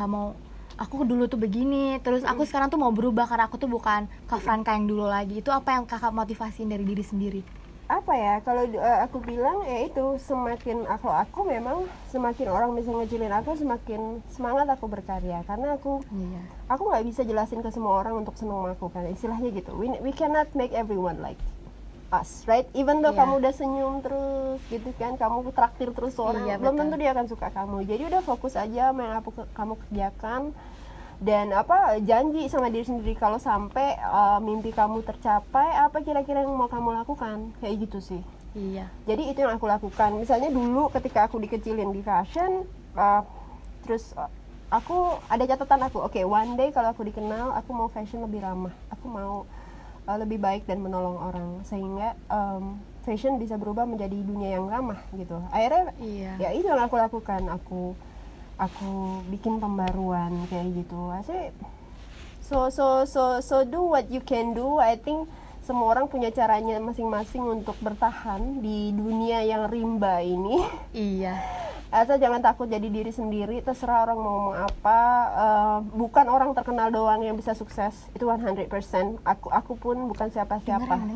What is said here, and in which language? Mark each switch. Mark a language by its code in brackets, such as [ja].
[id] Nggak mau aku dulu tuh begini, terus aku sekarang tuh mau berubah karena aku tuh bukan Kak Franka yang dulu lagi. Itu apa yang Kakak motivasiin dari diri sendiri? Apa ya, kalau aku bilang ya itu, semakin aku memang semakin orang bisa ngecilin aku, semakin semangat aku berkarya, karena aku nggak bisa jelasin ke semua orang untuk seneng sama aku kan, istilahnya gitu. [en] We cannot make everyone like us, right? Even though [id] kamu udah senyum terus gitu kan, kamu traktir terus orang, belum tentu dia akan suka kamu. Jadi udah fokus aja sama yang kamu kerjakan, dan janji sama diri sendiri kalau sampai mimpi kamu tercapai, apa kira-kira yang mau kamu lakukan, kayak gitu sih. Iya. Jadi itu yang aku lakukan. Misalnya dulu ketika aku dikecilin di fashion, terus aku ada catatan aku, oke, [en] one day [id] kalau aku dikenal, aku mau fashion lebih ramah, aku mau lebih baik dan menolong orang, sehingga fashion bisa berubah menjadi dunia yang ramah gitu. Akhirnya ya itu yang aku lakukan, aku bikin pembaruan kayak gitu. [en] Asli, so do what you can do. I think [id] semua orang punya caranya masing-masing untuk bertahan di dunia yang rimba ini. Iya. Asal jangan takut jadi diri sendiri, terserah orang mau ngomong apa. Bukan orang terkenal doang yang bisa sukses, itu 100%. Aku pun bukan siapa-siapa.